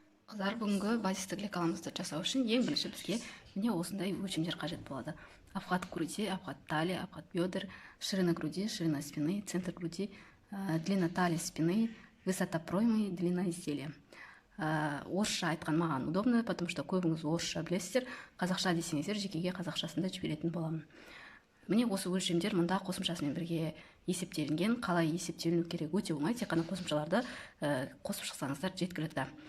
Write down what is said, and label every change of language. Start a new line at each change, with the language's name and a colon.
Kazakh: Қыздар, бүгінгі базистік лекаламызды жасау үшін ең бірінші бізге міне осындай өлшемдер қажет болады.
Russian: Обхват груди, обхват талии, обхват бедер, ширина груди, ширина спины, центр груди, длина талии спины, высота проймы, длина изделия.
Kazakh: Орысша айтқан маған
Russian: удобно, потому что
Kazakh: көбіңіз орысша білесіздер. Қазақша десеңіздер, жекеге қазақшасында жіберетін боламын. Міне осы өлшемдер мұнда қосымшасымен бірге есептелінген. Қалай есептеліну керек өте оңай, тек қана қосымшаларды қосып шықсаңыздар жеткілікті.